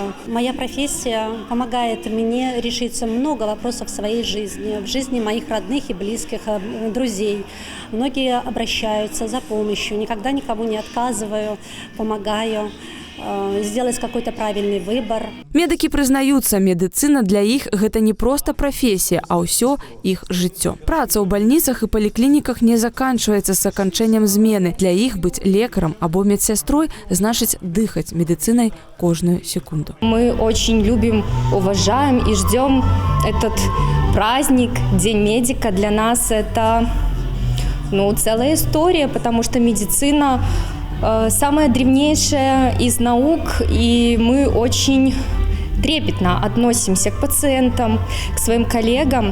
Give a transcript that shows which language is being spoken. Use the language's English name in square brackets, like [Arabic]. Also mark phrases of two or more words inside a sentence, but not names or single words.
[Russian] Моя профессия помогает мне решить много вопросов в своей жизни, в жизни моих родных и близких, друзей. Многие обращаются за помощью, никогда никому не отказываю, помогаю сделать какой-то правильный выбор. [Belarusian] Медыкі прызнаюцца, медыцына для іх гэта не проста прафесія, а ўсё іх жыццё. Праца ў бальніцах і паліклініках не заканчваецца з аканчэннем змены. Для іх быць лекарам або медсястрой значыць дыхаць медыцынай кожную секунду. [Russian] Мы очень любим, уважаем и ждем этот праздник, День медика. Для нас это целая история, потому что медицина самая древнейшая из наук, и мы очень трепетно относимся к пациентам, к своим коллегам.